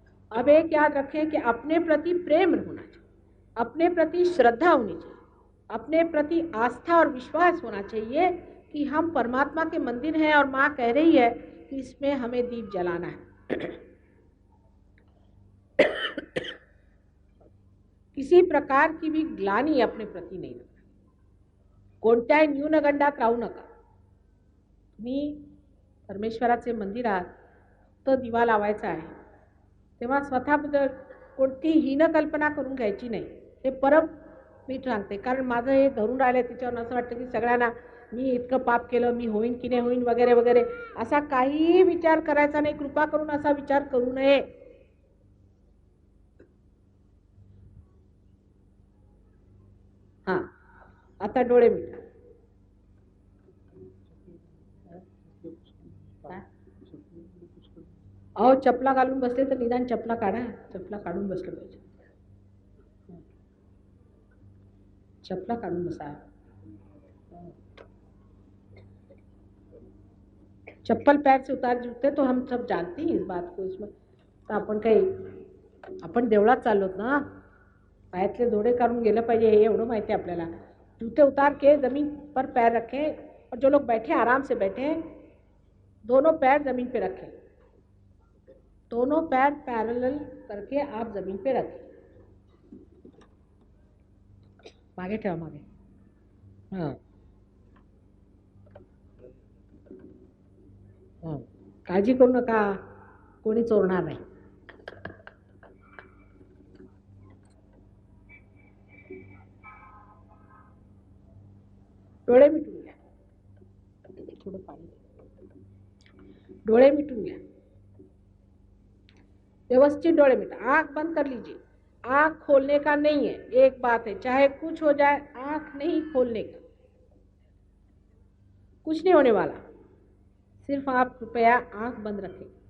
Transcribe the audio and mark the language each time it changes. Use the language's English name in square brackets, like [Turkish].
[Hindi] अब एक याद रखें कि अपने प्रति प्रेम होना चाहिए, अपने प्रति श्रद्धा होनी चाहिए, अपने प्रति आस्था और विश्वास होना चाहिए कि हम परमात्मा के मंदिर हैं और माँ कह रही है कि इसमें हमें दीप जलाना है. किसी प्रकार की भी ग्लानी अपने प्रति नहीं रखना, [Marathi] कोणत्याही न्यूनगंडात राहू नका. तुम्ही परमेश्वराचे मंदिरात तो दिवा लावायचा आहे, तेव्हा स्वतःबद्दल कोणतीही हीन कल्पना करून घ्यायची नाही. हे परम मी सांगते, कारण माझं हे धरून राहिलं आहे, त्याच्यावर असं वाटतं की सगळ्यांना मी इतकं पाप केलं, मी होईन की नाही होईन वगैरे वगैरे, असा काहीही विचार करायचा नाही. कृपा करून असा विचार करू नये. हां, आता डोळे मिटा. अहो, चपला घालून बसले तर निदान चपला काढा. चपला काढून बसलं पाहिजे. चपला काढून बसा. [Hindi] चप्पल पैर से उतार जूते तो हम सब जानते हैं इस बात को. [Marathi] इसमें तर आपण देवळात चाललोत ना, पायातले जोडे काढून गेलं पाहिजे, हे एवढं माहिती आहे आपल्याला. [Hindi] जूते उतार के जमीन पर पैर रखें, और जो लोग बैठे आराम से बैठे, दोनों पैर जमीन पे रखें, दोनों पैर पैरेलल करके आप जमीन पे रखें. [Marathi] मागे ठेवा, मागे. हां हां, काळजी करू नका, कोणी चोरणार नाही. डोळे मिटून घ्या. थोडं पाणी. डोळे मिटून घ्या, व्यवस्थित डोळे मिटा. [Hindi] आंख बंद कर लीजिए. आंख खोलने का नहीं है. एक बात है, चाहे कुछ हो जाए, आंख नहीं खोलने का. कुछ नहीं होने वाला, सिर्फ आप कृपया आंख बंद रखें.